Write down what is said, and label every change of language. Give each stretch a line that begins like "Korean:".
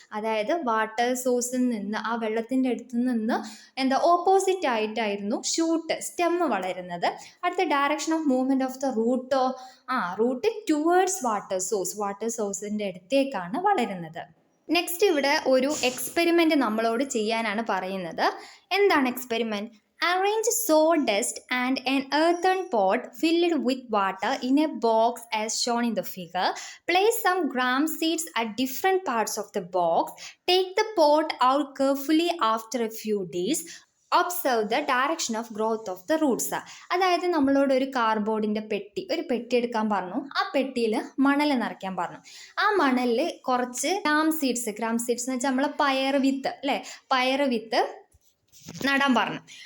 Malayalam: അതായത് വാട്ടർ സോഴ്സിൽ നിന്ന്, ആ വെള്ളത്തിൻ്റെ അടുത്ത് നിന്ന് ഓപ്പോസിറ്റ് ആയിട്ടായിരുന്നു സ്റ്റെം വളരുന്നത്. അടുത്ത
English: direction of movement of the root towards
Malayalam: water സോഴ്സിൻ്റെ അടുത്തേക്കാണ് വളരുന്നത്. നെക്സ്റ്റ് ഇവിടെ ഒരു എക്സ്പെരിമെന്റ് നമ്മളോട് ചെയ്യാനാണ് പറയുന്നത്. എന്താണ് experiment?
English: Arrange sawdust and an earthen pot filled with water in a box as shown in the figure. Place some gram seeds at different parts of the box. Take the pot out carefully after a few days. Observe the direction of growth of the roots.
Malayalam: അതായത് നമ്മളോട് ഒരു കാർഡ്ബോർഡിൻ്റെ ഒരു പെട്ടി എടുക്കാൻ പറഞ്ഞു. ആ പെട്ടിയിൽ മണൽ നിറയ്ക്കാൻ പറഞ്ഞു. ആ മണലിൽ കുറച്ച് ഗ്രാം സീഡ്സ് എന്ന് വെച്ചാൽ നമ്മളെ പയറ് വിത്ത് നടാൻ പറഞ്ഞു.